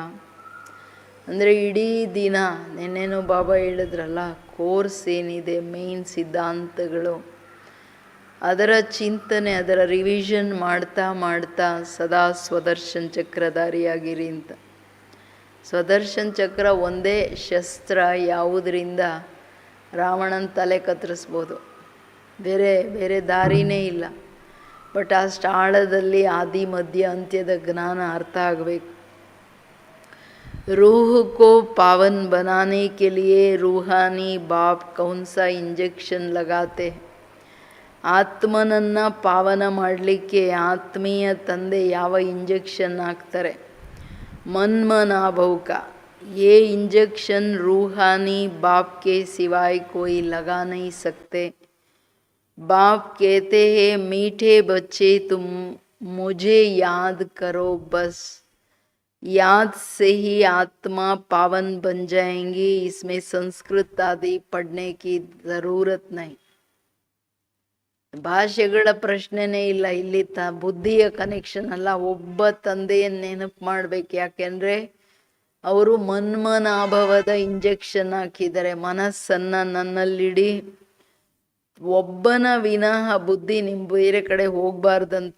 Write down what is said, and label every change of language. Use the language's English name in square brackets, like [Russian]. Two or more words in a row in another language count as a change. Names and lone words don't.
[Kannada] ಅಂದರೆ ಇಡೀ ದಿನ, ನೆನ್ನೆನೂ ಬಾಬಾ ಹೇಳಿದ್ರಲ್ಲ, ಕೋರ್ಸ್ ಏನಿದೆ, ಮೇನ್ ಸಿದ್ಧಾಂತಗಳು, ಅದರ ಚಿಂತನೆ, ಅದರ ರಿವಿಷನ್ ಮಾಡ್ತಾ ಮಾಡ್ತಾ ಸದಾ ಸ್ವದರ್ಶನ್ ಚಕ್ರಧಾರಿಯಾಗಿರಿ ಅಂತ. ಸ್ವದರ್ಶನ್ ಚಕ್ರ ಒಂದೇ ಶಸ್ತ್ರ, ಯಾವುದರಿಂದ ರಾವಣನ ತಲೆ ಕತ್ತರಿಸ್ಬೋದು, ಬೇರೆ ಬೇರೆ ದಾರಿನೇ ಇಲ್ಲ. ಬಟ್ ಅಷ್ಟು ಆಳದಲ್ಲಿ ಆದಿ ಮಧ್ಯ ಅಂತ್ಯದ ಜ್ಞಾನ ಅರ್ಥ ಆಗಬೇಕು. [Hindi] रूह को पावन बनाने के लिए रूहानी बाप कौन सा इंजेक्शन लगाते हैं? [Kannada] ಆತ್ಮನನ್ನು ಪಾವನ ಮಾಡಲಿಕ್ಕೆ ಆತ್ಮೀಯ ತಂದೆ ಯಾವ ಇಂಜೆಕ್ಷನ್ ಹಾಕ್ತಾರೆ? [Hindi] मनमनाभव का ये इंजेक्शन रूहानी बाप के सिवाय कोई लगा नहीं सकते. बाप कहते हैं, मीठे बच्चे तुम मुझे याद करो, बस याद से ही आत्मा पावन बन जाएंगी. इसमें संस्कृत आदि पढ़ने की ज़रूरत नहीं. [Kannada] ಭಾಷೆಗಳ ಪ್ರಶ್ನೆನೇ ಇಲ್ಲ ಇಲ್ಲಿ. ಬುದ್ಧಿಯ ಕನೆಕ್ಷನ್ ಅಲ್ಲ, ಒಬ್ಬ ತಂದೆಯನ್ನು ನೆನಪು ಮಾಡಬೇಕು. ಯಾಕೆಂದರೆ ಅವರು ಮನ್ಮನಾಭವದ ಇಂಜೆಕ್ಷನ್ ಹಾಕಿದ್ದಾರೆ. ಮನಸ್ಸನ್ನು ನನ್ನಲ್ಲಿಡಿ, ಒಬ್ಬನ ವಿನಃ ಬುದ್ಧಿ ನಿಮ್ಮ ಬೇರೆ ಕಡೆ ಹೋಗಬಾರ್ದಂತ.